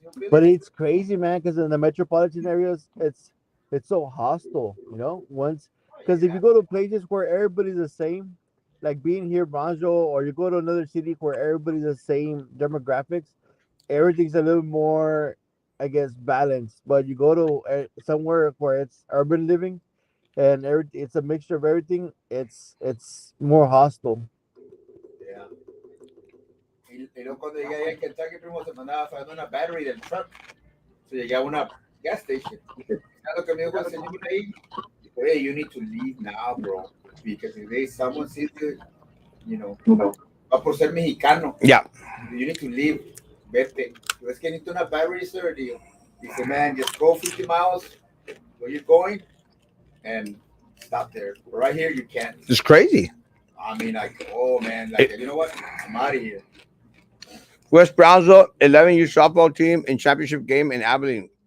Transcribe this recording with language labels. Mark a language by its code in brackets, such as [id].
[en] But it's crazy, man, because in the metropolitan areas, it's so hostile, Once, because if you go to places where everybody's the same, like being here, Brownsville, or you go to another city where everybody's the same demographics, everything's a little more, I guess, balanced. But you go to somewhere where it's urban living, and it's a mixture of everything. It's more hostile. Yeah. [es] Y luego cuando llegué allá en Kentucky, primo, se mandaba fajando una battery del truck. So llegué a una gas station. Lo que me dijo el señor ahí, dijo, [en] hey, you need to leave now, bro. Because if they, someone sees you, [es] va por ser mexicano. [en] Yeah. You need to leave. [es] Vete. Es que necesito una battery, [en] sir. Dice, man, just go 50 miles where you're going and stop there. But right here, you can't. It's crazy. I mean, like, oh, man. Like, you know what? I'm out of here. West Brownsville, 11U softball team in championship game in Abilene.